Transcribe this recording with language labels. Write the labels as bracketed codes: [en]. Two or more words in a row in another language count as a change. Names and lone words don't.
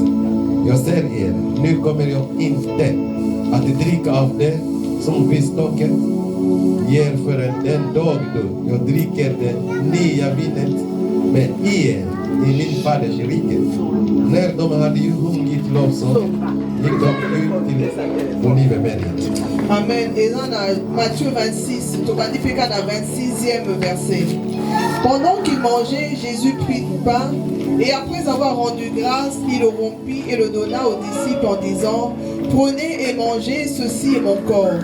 [sv] Jag säger er, nu kommer jag inte att dricka av det som visstocket ger förrän den dag då jag dricker det nya vinet med er i min faders rike. När de hade ju sjungit lovsång gick de ut till Olivenberget. Amen. [fr] Et là, dans Matthieu 26, Tobadifika dans 26e verset. Pendant qu'il mangeait, Jésus prit du pain et après avoir rendu grâce, il le rompit et le donna aux disciples en disant: prenez et mangez, ceci est mon corps.